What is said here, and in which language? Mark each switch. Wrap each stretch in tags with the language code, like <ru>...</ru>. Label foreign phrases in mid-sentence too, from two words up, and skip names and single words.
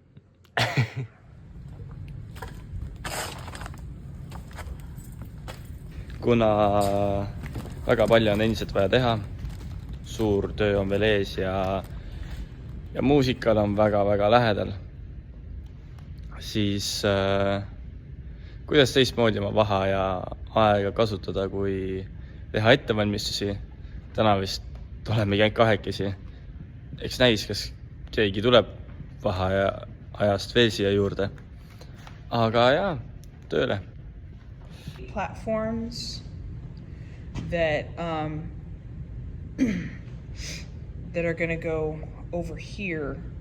<et>Kuna väga palju on endiselt vaja teha, suur töö on veel ees ja muusikal on väga-väga lähedal, siis kuidas teistmoodi oma vaheaja aega kasutada, kui teha ettevalmistusi. Täna vist olemegi ainult kahekesi. Eks näis, kas keegi tuleb vaheajast veel siia juurde. Aga jaa, tööle.</et> <en>Platforms that that are going to go over here.</en>